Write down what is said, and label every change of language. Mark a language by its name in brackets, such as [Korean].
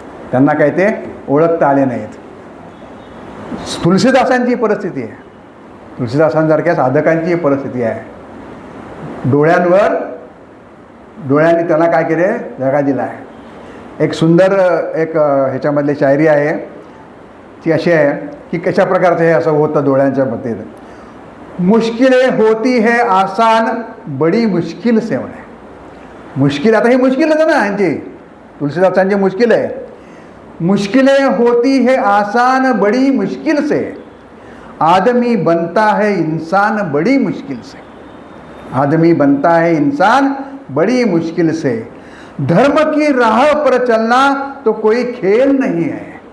[Marathi] त्यांना काही ते ओळखता आले नाहीत. तुलसीदासांची परिस्थिती आहे, तुलसीदासांसारख्या साधकांची परिस्थिती आहे. डोळ्यांनी त्यांना काय केले, दगा दिला आहे. एक सुंदर एक ह्याच्यामधली शायरी आहे, ती अशी आहे की कशा प्रकारचं हे असं होतं डोळ्यांच्या बाबतीत. [Hindi] मुश्किलें होती है आसान बड़ी मुश्किल से म्हणे. [Marathi] मुश्किल, आता ही मुश्किलच आहे ना यांची, तुलसीदासांची मुश्किल आहे. [Hindi] मुश्किलें होती है आसान बड़ी मुश्किल से, आदमी बनता है इंसान बड़ी मुश्किल से. आदमी बनता है इंसान बड़ी मुश्किल से. धर्म की राह पर चलना तो कोई खेल नहीं है.